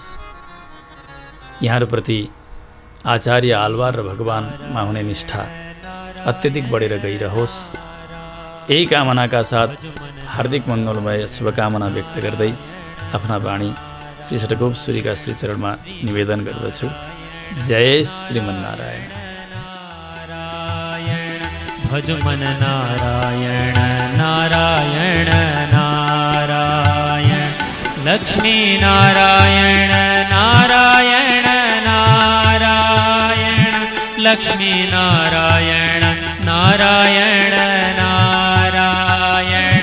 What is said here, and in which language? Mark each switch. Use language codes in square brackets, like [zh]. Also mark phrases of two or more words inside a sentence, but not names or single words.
[ne] यहाँहरूप्रति आचार्य आलवार र भगवानमा हुने निष्ठा अत्यधिक बढेर गइरहोस्। यही कामनाका साथ हार्दिक मङ्गलमय शुभकामना व्यक्त गर्दै आफ्ना वाणी श्री षट्कोप सूरीका श्रीचरणमा निवेदन गर्दछु। जय श्रीमन्नारायण। भज मन नारायण नारायण नारायण, लक्ष्मी नारायण नारायण नारायण, लक्ष्मी नारायण नारायण नारायण,